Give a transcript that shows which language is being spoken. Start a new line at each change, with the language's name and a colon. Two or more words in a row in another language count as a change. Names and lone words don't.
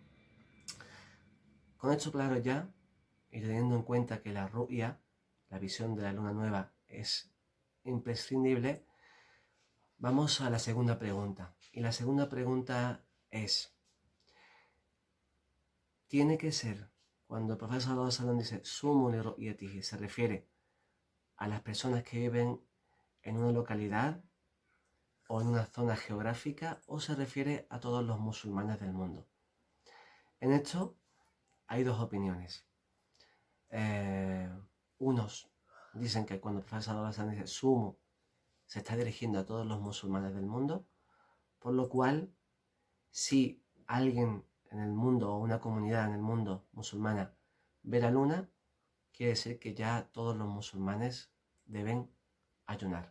Spanish: Con esto claro ya, y teniendo en cuenta que la ru'ya, la visión de la luna nueva, es imprescindible, vamos a la segunda pregunta. Y la segunda pregunta es, ¿tiene que ser, cuando el profeta
Arabic: صلى الله عليه وسلم
Spanish: dice
Arabic: صوموا لرؤيته,
Spanish: se refiere a las personas que viven en una localidad o en una zona geográfica, o se refiere a todos los musulmanes del mundo? En esto hay dos opiniones. Unos dicen que cuando el profeta
Arabic: صلى الله عليه وسلم
Spanish: dice sumu, se está dirigiendo a todos los musulmanes del mundo, por lo cual, si alguien en el mundo o una comunidad en el mundo musulmana ve la luna, quiere decir que ya todos los musulmanes deben ayunar.